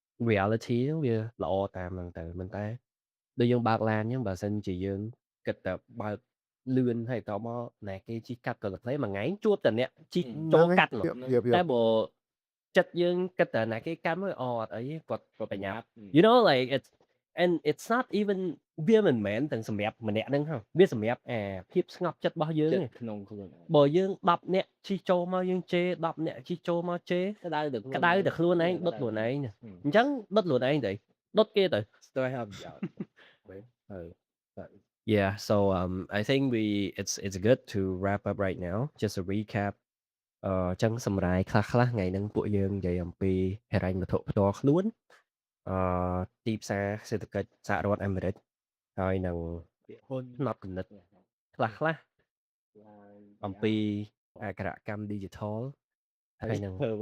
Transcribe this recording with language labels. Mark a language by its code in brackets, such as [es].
[km] reality ហ្នឹងវាល្អតាមហ្នឹងទៅមិនតែដូចយើងបើកឡានអញ្ចឹងបើសិនជាយើងគិតតែបើកលឿនហើយតមកណែគេជិះកាត់ក៏តែមួយថ្ងៃជួបតែអ្នកជិះចូលកាត់តែបើចិត្តយើងគិតតែណែគេកាត់មកអត់អីគាត់បញ្ញាប់ [en] you know like it's not even [km] វាមិនមែនទាំងសម្រាប់ម្នាក់ហ្នឹងហ្នឹងវាសម្រាប់ភាពស្ងប់ចិត្តរបស់យើង ក្នុងខ្លួន បើយើង10នាក់ជិះចូលមកយើងជេរ10នាក់ជិះចូលមកជេរក្តៅតែខ្លួនឯងដុតខ្លួនឯងអញ្ចឹងដុតខ្លួនឯងទៅដុតគេទៅ [en] Still have Yeah, so I think it's good to wrap up right now. Just a recap. [km] ចឹងសម្រាយខ្លះៗថ្ងៃហ្នឹងពួកយើងនិយាយអំពីហិរញ្ញវត្ថុផ្ទាល់ខ្លួនអឺទីផ្សារសេដ្ឋកិច្ចសហរដ្ឋអាមេរិកហើយនឹង ពាក្យហ៊ុន ផ្នត់គំនិតខ្លះៗអំពីអក្ខរកម្ម digital ហើយនឹង